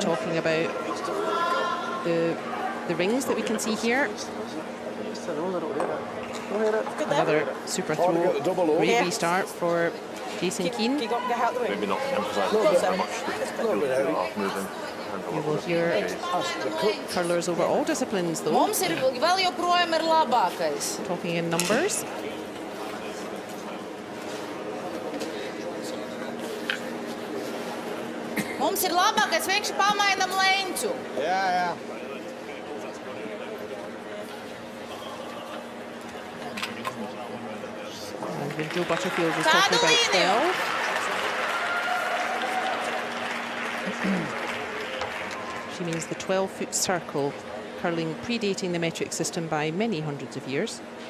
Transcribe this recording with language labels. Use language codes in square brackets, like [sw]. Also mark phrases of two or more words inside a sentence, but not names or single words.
[en] talking about the rings that we can see here. Good there. Another super Hard to get the throw. double O. Great Yeah. restart for Jason Keane. You got to get out the way. Maybe not emphasise Little bit. too much. A little bit heavy. Moving. You will hear curlers over all disciplines, though, [lv] Mums ir vēl joprojām ir labākais. [en] talking in numbers. [lv] Mums ir labākais, vienkārši pamainam leņķu. Jā, jā. [en] And when Joe Butterfield was talking about 12, she means the 12-foot circle, curling predating the metric system by many hundreds of years.